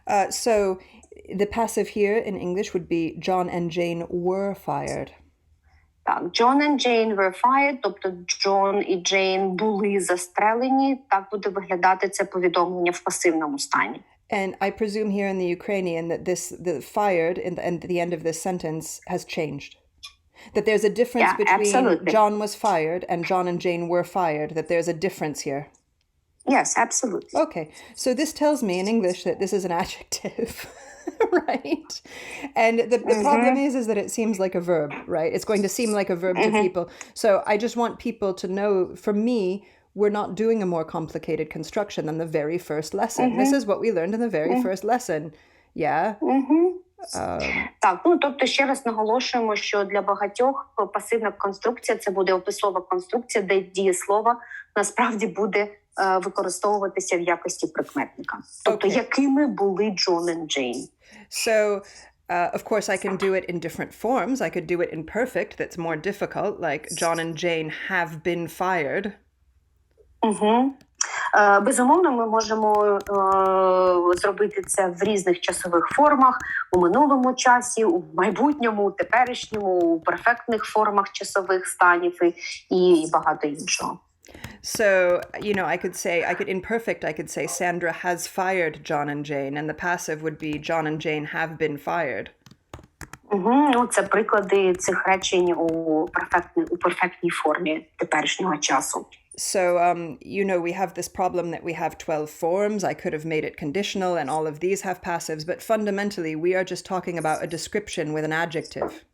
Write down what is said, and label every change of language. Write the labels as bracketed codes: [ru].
[en] So the passive here in English would be John and Jane were fired. [uk] Так, [en] John and Jane were fired, [uk] тобто Джон і Джейн були застрелені. Так буде виглядати це повідомлення в пасивному стані. [en] And I presume here in the Ukrainian that the fired and the end of this sentence has changed. That there's a difference between absolutely. John was fired and John and Jane were fired, that there's a difference here. Yes, absolutely. Okay, so this tells me in English that this is an adjective, right? And the problem is that it seems like a verb, right? It's going to seem like a verb to people. So I just want people to know, for me, we're not doing a more complicated construction than the very first lesson. This is what we learned in the very first lesson. Yeah? [uk] Так, тобто ще раз наголошуємо, що для багатьох пасивна конструкція – це буде описова конструкція, де дієслово насправді буде використовуватися в якості прикметника. Тобто, якими були Джон і Джейн. [en] So, of course, I can do it in different forms. I could do it in perfect, that's more difficult, like John and Jane have been fired. [uk] Безумовно, ми можемо зробити це в різних часових формах, у минулому часі, у майбутньому, у теперішньому, у перфектних формах часових станів і багато іншого. [en] So, in perfect, I could say Sandra has fired John and Jane, and the passive would be John and Jane have been fired. [uk] Це приклади цих речень у перфектній формі теперішнього часу. [en] So, we have this problem that we have 12 forms. I could have made it conditional, and all of these have passives, but fundamentally, we are just talking about a description with an adjective.